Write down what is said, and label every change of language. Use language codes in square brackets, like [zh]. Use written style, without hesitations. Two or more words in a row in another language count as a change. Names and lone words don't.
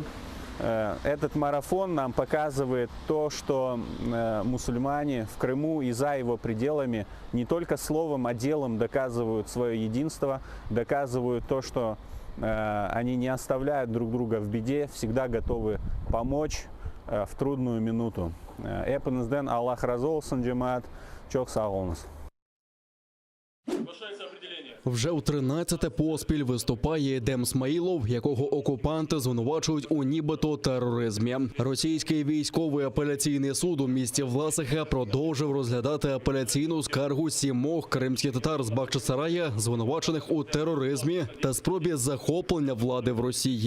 [ru] Этот марафон нам показывает то, что мусульмане в Крыму и за его пределами не только словом, а делом доказывают свое единство, доказывают то, что они не оставляют друг друга в беде, всегда готовы помочь в трудную минуту. [crh] Эпинізден Аллах разы болсын, жамаат, çok sağ olunuz. [uk] Вже у 13-те поспіль виступає Едем Смаїлов, якого окупанти звинувачують у нібито тероризмі. Російський військовий апеляційний суд у місті Власиха продовжив розглядати апеляційну скаргу 7 кримських татар з Бахчисарая, звинувачених у тероризмі та спробі захоплення влади в Росії.